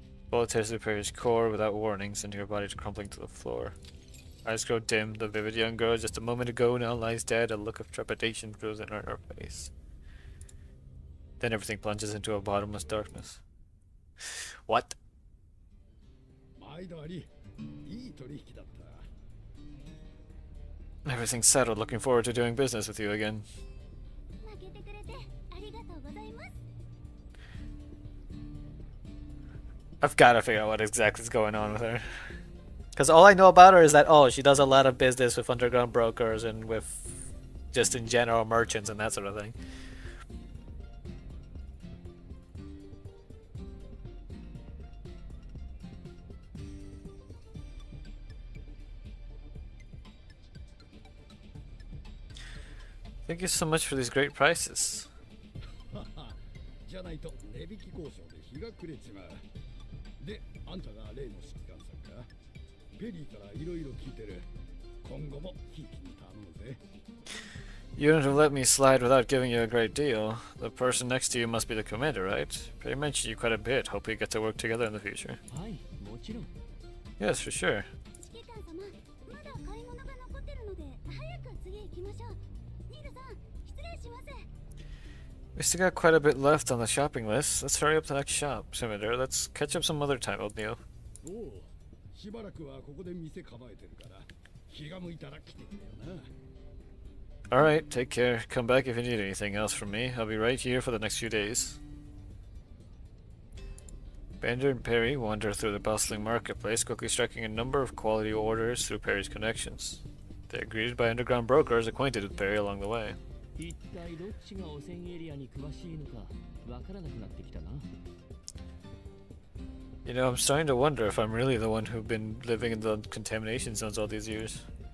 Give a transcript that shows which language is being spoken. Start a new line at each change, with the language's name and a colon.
English: Bullet tears through Perry's core without warning, sending her body crumpling to the floor. Eyes grow dim. The vivid young girl just a moment ago now lies dead. A look of trepidation grows in her face. Then everything plunges into a bottomless darkness. What?
Japanese: 毎度あり、いい取引だった。
English: Everything's settled. Looking forward to doing business with you again.
Japanese: 負けてくれてありがとうございます。
English: I've got to figure out what exactly is going on with her. Because all I know about her is that, oh, she does a lot of business with underground brokers and with just in general merchants and that sort of thing. Thank you so much for these great prices.
Japanese: じゃないと値引き交渉で日が暮れちまう。で、あんたが例の指揮官さんか？ペリーからいろいろ聞いてる。今後もひいきに頼むぜ。
English: You wouldn't have let me slide without giving you a great deal. The person next to you must be the commander, right? They mentioned you quite a bit. Hope we get to work together in the future.
Japanese: はい、もちろん。
English: Yes, for sure.
Japanese: 指揮官様、まだ買い物が残ってるので早く次行きましょう。ニルさん、失礼します。
English: We still got quite a bit left on the shopping list. Let's hurry up to the next shop. Scimitar, let's catch up some other time, old Neil.
Japanese: おう、しばらくはここで店構えてるから、気が向いたら来てくれよな。
English: Alright, take care. Come back if you need anything else from me. I'll be right here for the next few days. Bender and Perry wander through the bustling marketplace, quickly striking a number of quality orders through Perry's connections. They are greeted by underground brokers acquainted with Perry along the way.
Japanese: 一体どっちが汚染エリアに詳しいのかわからなくなってきたな。
English: You know, I'm starting to wonder if I'm really the one who've been living in the contamination zones all these years.